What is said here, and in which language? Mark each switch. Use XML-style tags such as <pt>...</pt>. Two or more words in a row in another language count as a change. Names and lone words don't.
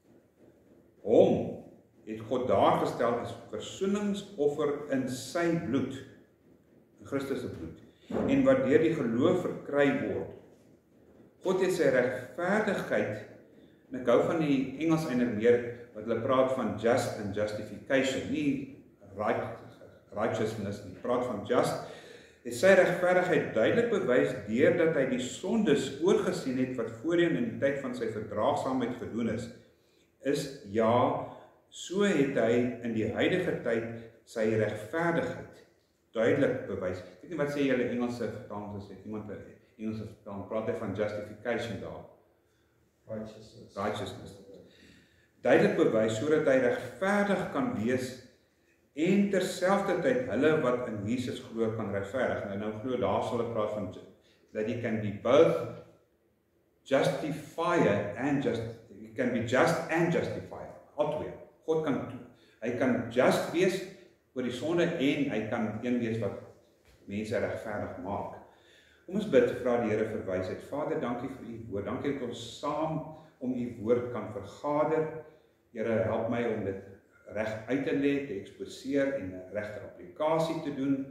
<af>Hom het God daar gestel as versoeningsoffer in sy bloed, in Christus se bloed, en wat deur die geloof verkry word. God het sy regverdigheid, en ek hou van die Engels eintlik meer, wat hulle praat van</af> <en>just and justification,</en> <af>nie righteousness nie, praat van just, het sy regverdigheid duidelik bewys deurdat hy die sondes oorgesien het wat voorheen in die tyd van sy verdraagsaamheid gedoen is ja, so het hy in die huidige tyd sy regverdigheid duidelik bewys. Ek weet nie wat sê julle Engelse vertaling gesê, iemand Engelse vertaling, praat hy van justification daar. Righteousness. Duidelik bewys, sodat hy regverdig kan wees en terselfdertyd hulle wat in Jesus glo kan regverdig. Nou glo daar sal ek praat van</af> <en>that he can be both justifier and he can be just and justifier.</en> <af>Altwee. God hy kan just wees oor die sonde en hy kan een wees wat mense regverdig maak. Kom ons bid, vra die Here vir wysheid. Vader, dankie vir u woord. Dankie dat ons saam om u woord kan vergader. Here, help my om dit reg uit te lê, te eksposeer en 'n regte applikasie te doen.</af>